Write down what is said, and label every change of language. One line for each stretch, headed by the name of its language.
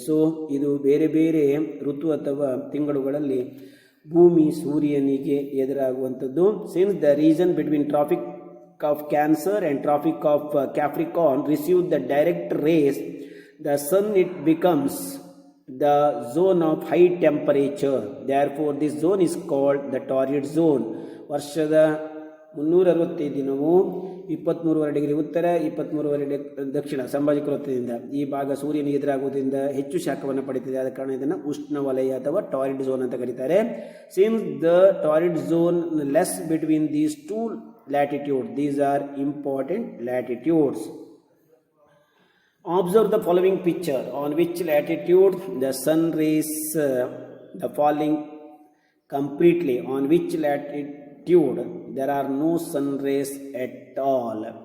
Kannada: So ಇದು ಬೇರೆ ಬೇರೆ ಋತು ಅಥವಾ ತಿಂಗಳುಗಳಲ್ಲಿ ಭೂಮಿ ಸೂರ್ಯನಿಗೆ ಎದುರಾಗುವಂಥದ್ದು.
English: Since the region between tropic of cancer and tropic of capricorn receive the direct rays the sun, it becomes the zone of high temperature. Therefore this zone is called the torrid zone.
Kannada: ವರ್ಷದ 365 ದಿನವೂ 23ವರೆ degree ಉತ್ತರ 23ವರೆ ದಕ್ಷಿಣ ಸಂಭಾಜಕ ವೃತ್ತದಿಂದ ಈ ಭಾಗ ಸೂರ್ಯನಿಗೆ ಎದುರಾಗುವುದರಿಂದ ಹೆಚ್ಚು ಶಾಖವನ್ನು ಪಡೆಯುತ್ತದೆ. ಆದ ಕಾರಣ ಇದನ್ನು ಉಷ್ಣವಲಯ ಅಥವಾ ಟಾರಿಡ್ ಝೋನ್ ಅಂತ ಕರೀತಾರೆ.
English: Since the torrid zone lies between these 2 latitudes, these are important latitudes. Observe the following picture. On which latitude the sun rays the falling completely, on which latitude there are no sun rays at all.